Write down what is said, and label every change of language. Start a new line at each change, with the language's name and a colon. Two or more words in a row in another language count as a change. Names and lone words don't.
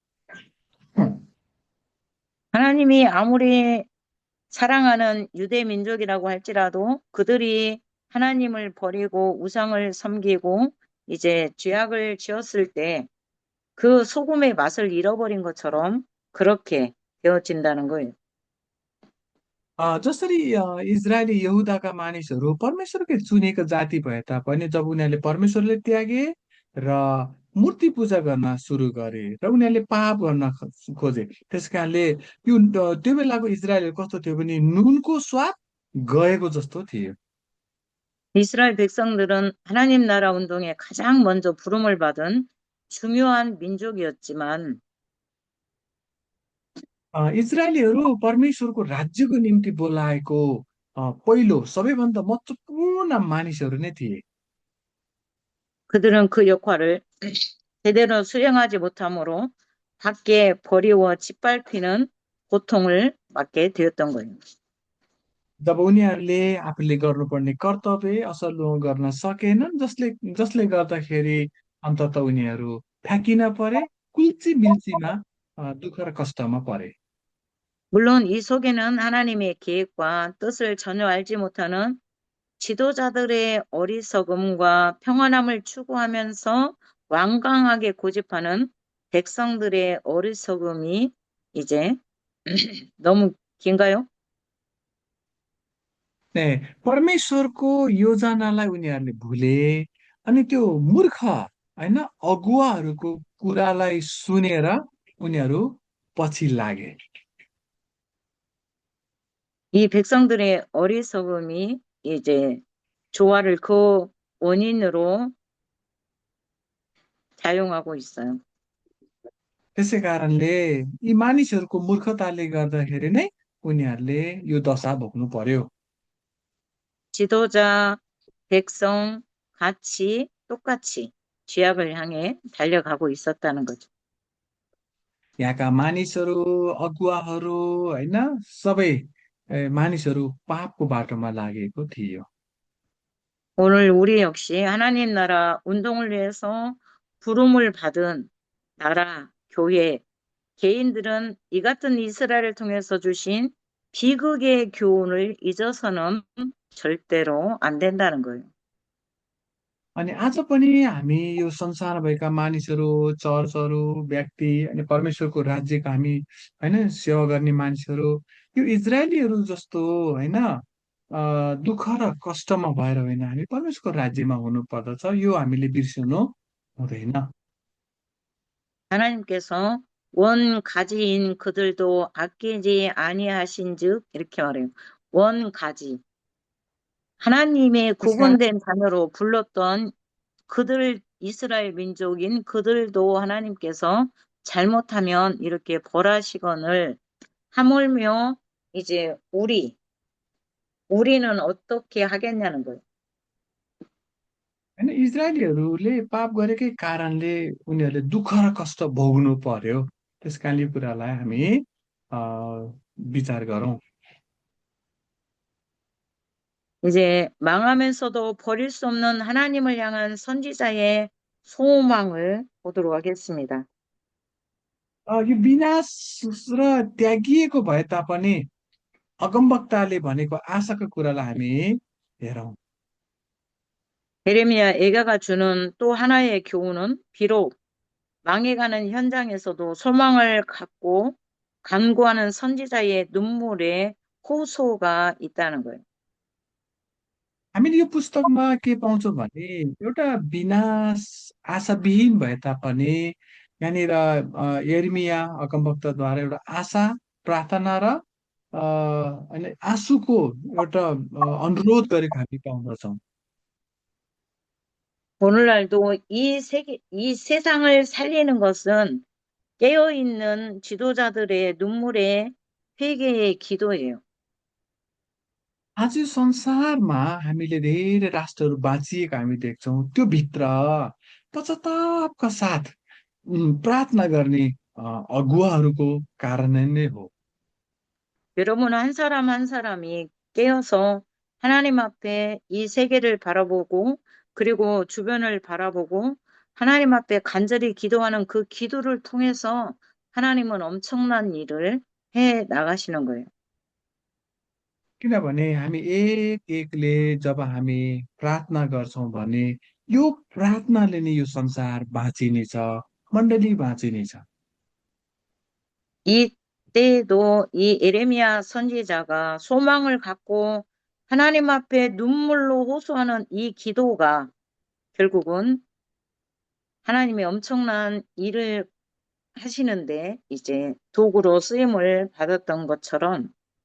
Korean: 하나님이 아무리 사랑하는 유대 민족이라고 할지라도 그들이 하나님을 버리고 우상을 섬기고 이제 죄악을 지었을 때 그 소금의 맛을 잃어버린 것처럼 그렇게 되어진다는 거예요.
Nepali: जसरी इजरायली यहुदाका मानिसहरू परमेश्वरकै चुनेको जाति भए तापनि जब उनीहरूले परमेश्वरले त्यागे र मूर्ति पूजा गर्न सुरु गरे र उनीहरूले पाप गर्न खोजे, त्यस कारणले त्यो बेलाको इजरायलहरू कस्तो थियो भने नुनको स्वाद गएको जस्तो थियो।
Korean: 이스라엘 백성들은 하나님 나라 운동에 가장 먼저 부름을 받은 중요한 민족이었지만
Nepali: इजरायलीहरू परमेश्वरको राज्यको निम्ति बोलाएको पहिलो सबैभन्दा महत्त्वपूर्ण मानिसहरू नै थिए।
Korean: 그들은 그 역할을 제대로 수행하지 못함으로 밖에 버리워 짓밟히는 고통을 받게 되었던 거예요.
Nepali: जब उनीहरूले आफूले गर्नुपर्ने कर्तव्य असल गर्न सकेनन्, जसले जसले गर्दाखेरि अन्तत उनीहरू फ्याँकिन परे, कुल्ची मिल्चीमा दुःख र कष्टमा परे।
Korean: 물론 이 속에는 하나님의 계획과 뜻을 전혀 알지 못하는 지도자들의 어리석음과 평안함을 추구하면서 완강하게 고집하는 백성들의 어리석음이 이제 너무 긴가요?
Nepali: ने परमेश्वरको योजनालाई उनीहरूले भुले अनि त्यो मूर्ख होइन अगुवाहरूको कुरालाई सुनेर उनीहरू पछि लागे।
Korean: 이 백성들의 어리석음이 이제 조화를 그 원인으로 작용하고 있어요.
Nepali: त्यसै कारणले यी मानिसहरूको मूर्खताले गर्दाखेरि नै उनीहरूले यो दशा भोग्नु पर्यो।
Korean: 지도자, 백성 같이 똑같이 죄악을 향해 달려가고 있었다는 거죠.
Nepali: यहाँका मानिसहरू, अगुवाहरू होइन, सबै मानिसहरू पापको बाटोमा लागेको थियो।
Korean: 오늘 우리 역시 하나님 나라 운동을 위해서 부름을 받은 나라, 교회, 개인들은 이 같은 이스라엘을 통해서 주신 비극의 교훈을 잊어서는 절대로 안 된다는 거예요.
Nepali: अनि आज पनि हामी यो संसारमा भएका मानिसहरू, चर्चहरू, व्यक्ति अनि परमेश्वरको राज्यका हामी होइन सेवा गर्ने मानिसहरू यो इजरायलीहरू जस्तो होइन दुःख र कष्टमा भएर होइन, हामी परमेश्वरको राज्यमा हुनु पर्दछ, यो हामीले बिर्सनु हुँदैन।
Korean: 하나님께서 원 가지인 그들도 아끼지 아니하신즉 이렇게 말해요. 원 가지. 하나님의
Nepali: त्यसकारण
Korean: 구분된 자녀로 불렀던 그들 이스라엘 민족인 그들도 하나님께서 잘못하면 이렇게 벌하시거늘 하물며 이제 우리는 어떻게 하겠냐는 거예요.
Nepali: होइन इजरायलीहरूले पाप गरेकै कारणले उनीहरूले दुःख र कष्ट भोग्नु पर्यो। त्यस कारण यो कुरालाई हामी अ, विचार गरौँ।
Korean: 이제 망하면서도 버릴 수 없는 하나님을 향한 선지자의 소망을 보도록 하겠습니다.
Nepali: यो विनाश र त्यागिएको भए तापनि अगमवक्ताले भनेको आशाको कुरालाई हामी हेरौँ।
Korean: 예레미야 애가가 주는 또 하나의 교훈은 비록 망해가는 현장에서도 소망을 갖고 간구하는 선지자의 눈물에 호소가 있다는 거예요.
Nepali: हामीले यो पुस्तकमा के पाउँछौँ भने एउटा विनाश आशाविहीन भए तापनि यहाँनिर यर्मिया अगमवक्ताद्वारा एउटा आशा, प्रार्थना र होइन आँसुको एउटा अनुरोध गरेको हामी पाउँदछौँ।
Korean: 오늘날도 이 세상을 살리는 것은 깨어있는 지도자들의 눈물의 회개의 기도예요.
Nepali: आज संसारमा हामीले धेरै राष्ट्रहरू बाँचिएको हामी देख्छौँ त्यो भित्र पश्चातापका साथ प्रार्थना गर्ने अगुवाहरूको कारण नै हो।
Korean: 여러분 한 사람 한 사람이 깨어서 하나님 앞에 이 세계를 바라보고 그리고 주변을 바라보고 하나님 앞에 간절히 기도하는 그 기도를 통해서 하나님은 엄청난 일을 해 나가시는 거예요.
Nepali: किनभने हामी एक एकले जब हामी प्रार्थना गर्छौँ भने यो प्रार्थनाले नै यो संसार बाँचिनेछ, मण्डली बाँचिनेछ।
Korean: 이때도 이 에레미야 선지자가 소망을 갖고 하나님 앞에 눈물로 호소하는 이 기도가 결국은 하나님이 엄청난 일을 하시는데 이제 도구로 쓰임을 받았던 것처럼